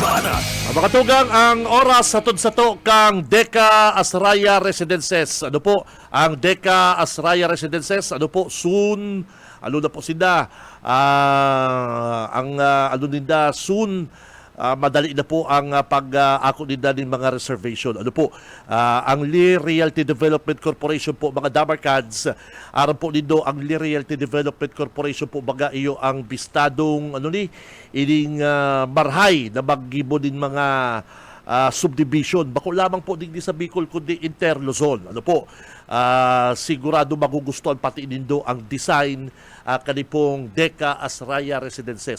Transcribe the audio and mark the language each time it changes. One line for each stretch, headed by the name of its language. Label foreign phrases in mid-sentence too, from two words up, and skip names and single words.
Bikol: Ang mga tugang, ang oras hatod sa to kang Deca Asraya Residences. Ano po ang Deca Asraya Residences? Ano po, soon, ano na po sila?
Filipino: Ano nila, soon, madali na po ang pag-ako nila ng mga reservation.
Bikol: Ano po, ang Lee Realty Development Corporation po, mga Dabarkads, aram po nito ang Lee Realty Development Corporation po, baga iyo ang bistadong, ining marhay na maggibo din mga subdivision. Bako lamang po din sa Bicol, kundi Interluzon. Ano po, sigurado magugustuhan pati nindo ang design kanipong Deca Asraya Residences.